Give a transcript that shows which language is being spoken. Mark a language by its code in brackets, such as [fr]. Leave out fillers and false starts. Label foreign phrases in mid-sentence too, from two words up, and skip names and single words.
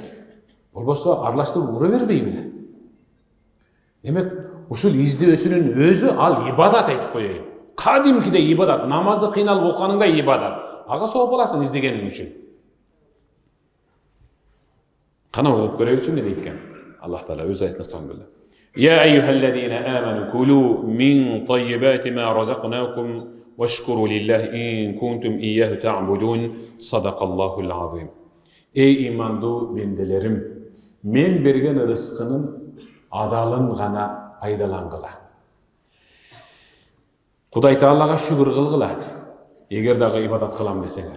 [ky] Болбосо аралаштырып ура бербей беле. Демек ушул издөөсүнүн өзү ал ибадат, айтып коеюн. Кадимкиде ибадат, намазды кыйналып окуганыңда ибадат. Ага сооп аласың издегениң үчүн. Кана угуп көрөйүнчү эмне дейт экен? Аллах Таала өз аятында сонун. [ar] يا أيها الذين آمنوا كلوا من طيبات ما رزقناكم واشكروا لله إن كنتم إياه تعبدون. صدق الله العظيم. [ky] Эй имандуу бенделерим, мен берген рызкынын адалын гана пайдалангыла. Кудай Таалага шүгүр кылгыла. Эгер дагы ибадат кылам десеңер.